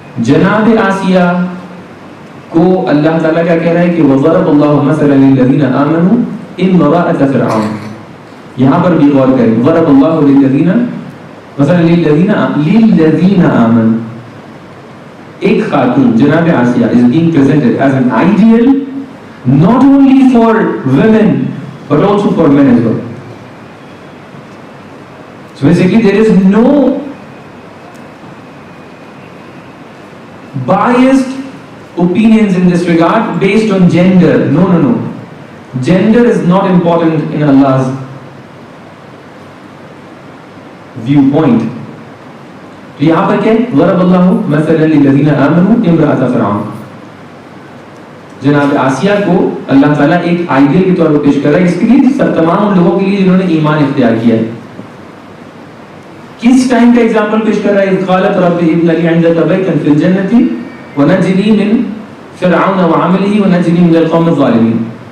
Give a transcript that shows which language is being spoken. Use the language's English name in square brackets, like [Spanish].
[Urdu] جناب آسیہ کو اللہ تعالیٰ کیا کہہ رہا ہے کہ [Arabic] وَضَرَبَ اللَّهُ مَثَلًا لِلَّذِينَ آمَنُوا امْرَأَتَ فِرْعَوْنَ. [Urdu] یہاں پر بھی غور کریں، [Arabic] ضرب اللہ للذین مثلا للذین آمنوا. [Urdu] ایک خاتون جناب Asiya [English] is being presented as an ideal not only for women but also for men as well. So basically there is no biased opinions in this regard based on gender. No. Gender is not important in Allah's viewpoint. [Urdu] تو یہاں پر کیا ہے؟ [Arabic] ضرب اللہ مثلا للذین آمنوا امرأۃ فرعون. [Urdu] جناب آسیہ کو اللہ تعالیٰ ایک آئیڈیل کے طور پر پیش کر رہا ہے اس کے لیے تمام ان لوگوں کے لیے جنہوں نے ایمان اختیار کیا ہے. کس ٹائم کا ایگزامپل پیش کر رہا ہے؟ [Arabic] قالت رب ابن لی عندک بیتا فی الجنۃ ونجنی من فرعون وعملہ ونجنی من القوم الظالمین.